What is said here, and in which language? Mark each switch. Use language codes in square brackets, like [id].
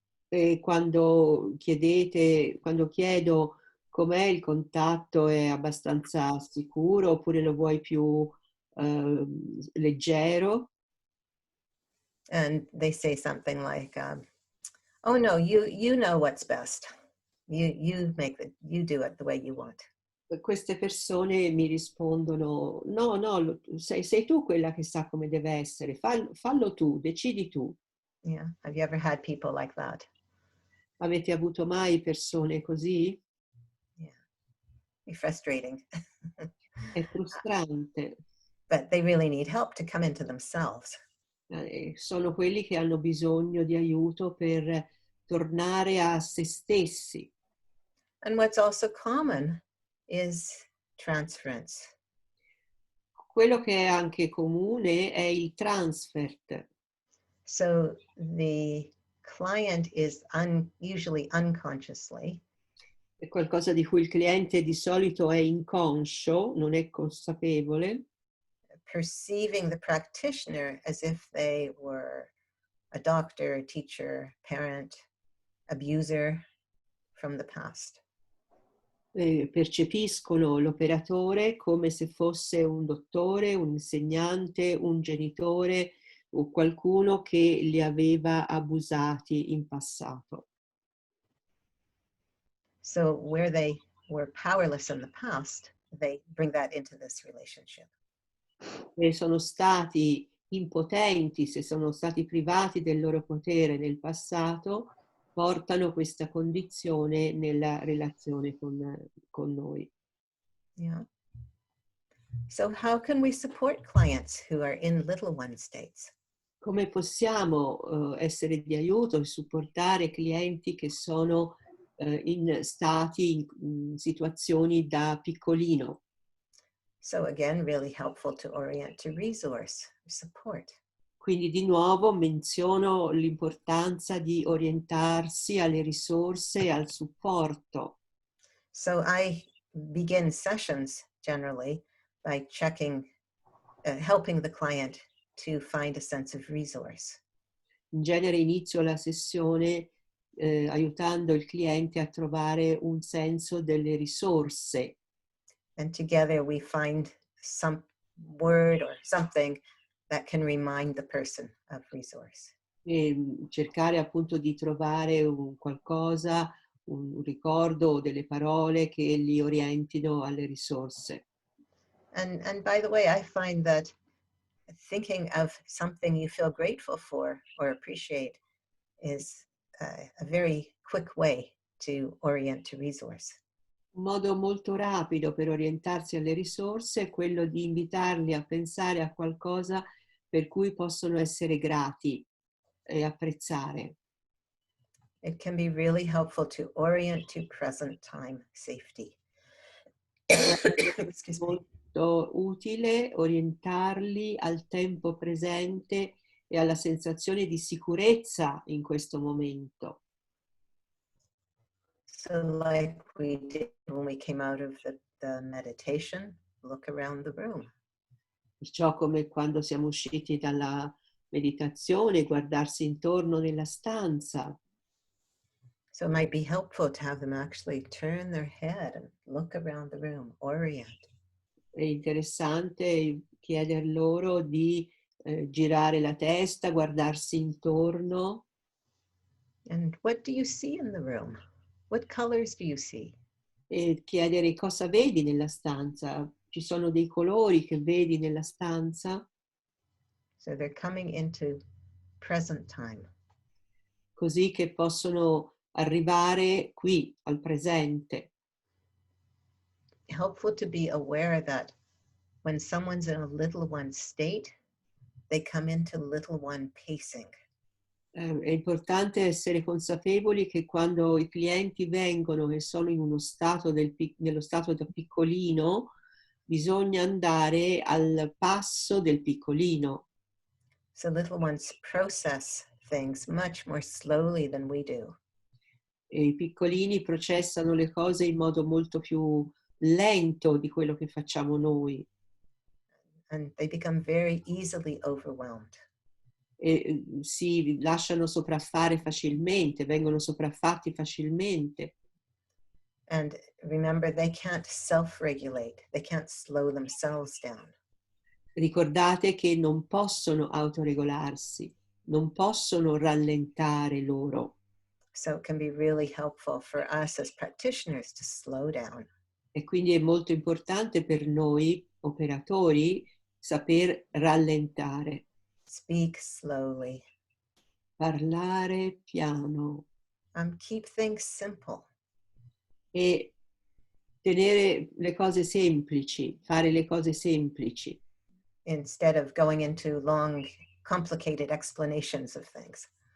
[it] e quando chiedo com'è il contatto, è abbastanza sicuro oppure lo vuoi più leggero? [en] And they say something like, oh no, you know what's best. You do it the way you want. [it] Queste persone mi rispondono, no, sei tu quella che sa come deve essere, fallo tu, decidi tu. [en] Yeah. Have you ever had people like that? [it] Avete avuto mai persone così? [en] Yeah. It's frustrating. [it] È frustrante. [en] But they really need help to come into themselves. [it] Sono quelli che hanno bisogno di aiuto per tornare a se stessi. [en] And what's also common is transference. [it] Quello che è anche comune è il transfert. [en] So the client is usually unconsciously [it] È qualcosa di cui il cliente di solito è inconscio, non è consapevole, [en] perceiving the practitioner as if they were a doctor, a teacher, parent, abuser from the past. [it] percepiscono l'operatore come se fosse un dottore, un insegnante, un genitore o qualcuno che li aveva abusati in passato. [en] So where they were powerless in the past, they bring that into this relationship. [it] Se sono stati impotenti, se sono stati privati del loro potere nel passato, portano questa condizione nella relazione con noi. [en] Yeah. So how can we support clients who are in little one states? [it] Come possiamo essere di aiuto e supportare clienti che sono in stati, in situazioni da piccolino? [en] So again, really helpful to orient to resource support. [it] Quindi di nuovo menziono l'importanza di orientarsi alle risorse e al supporto. [en] So I begin sessions generally by checking, helping the client to find a sense of resource. [it] In genere inizio la sessione aiutando il cliente a trovare un senso delle risorse. [en] And together we find some word or something that can remind the person of resource. [it] E cercare appunto di trovare un qualcosa, un ricordo o delle parole che li orientino alle risorse. [en] And by the way, I find that thinking of something you feel grateful for or appreciate is a very quick way to orient to resource. [it] Un modo molto rapido per orientarsi alle risorse è quello di invitarli a pensare a qualcosa per cui possono essere grati e apprezzare. [en] It can be really helpful to orient to present time safety. Excuse me. [it] Molto utile orientarli al tempo presente e alla sensazione di sicurezza in questo momento. [en] So like we did when we came out of the meditation, look around the room. [it] Perciò come quando siamo usciti dalla meditazione, guardarsi intorno nella stanza. [en] So it might be helpful to have them actually turn their head and look around the room, orient. [it] È interessante chieder loro di girare la testa, guardarsi intorno. [en] And what do you see in the room? What colors do you see? [it] E chiedere cosa vedi nella stanza. Ci sono dei colori che vedi nella stanza? [en] So they're coming into present time. [it] Così che possono arrivare qui, al presente. [en] Helpful to be aware that when someone's in a little one state, they come into little one pacing. [it] È importante essere consapevoli che quando i clienti vengono e sono in uno stato nello stato da piccolino, bisogna andare al passo del piccolino. [en] So little ones process things much more slowly than we do. [it] E i piccolini processano le cose in modo molto più lento di quello che facciamo noi. [en] And they become very easily overwhelmed. [it] E si lasciano sopraffare facilmente, vengono sopraffatti facilmente. [en] And remember, they can't self-regulate. They can't slow themselves down. [it] Ricordate che non possono autoregolarsi, non possono rallentare loro. [en] So it can be really helpful for us as practitioners to slow down. [it] E quindi è molto importante per noi operatori saper rallentare, [en] Speak slowly. [it] parlare piano [en] Keep things simple. [it] e tenere le cose semplici, fare le cose semplici, [en] Instead of going into long, complicated explanations of things.